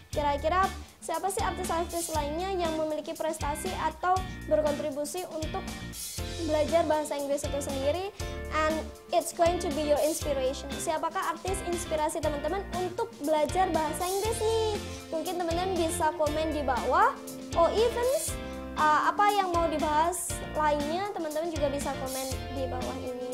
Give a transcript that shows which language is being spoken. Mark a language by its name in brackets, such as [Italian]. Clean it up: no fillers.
[Indonesian] Kira-kira siapa sih artis-artis lainnya yang memiliki prestasi atau berkontribusi untuk belajar bahasa Inggris itu sendiri? [English] And it's going to be your inspiration. [Indonesian] Siapakah artis inspirasi teman-teman untuk belajar bahasa Inggris nih? Mungkin teman-teman bisa komen di bawah. [English] Or even [Indonesian] apa yang mau dibahas lainnya, teman-teman juga bisa komen di bawah ini.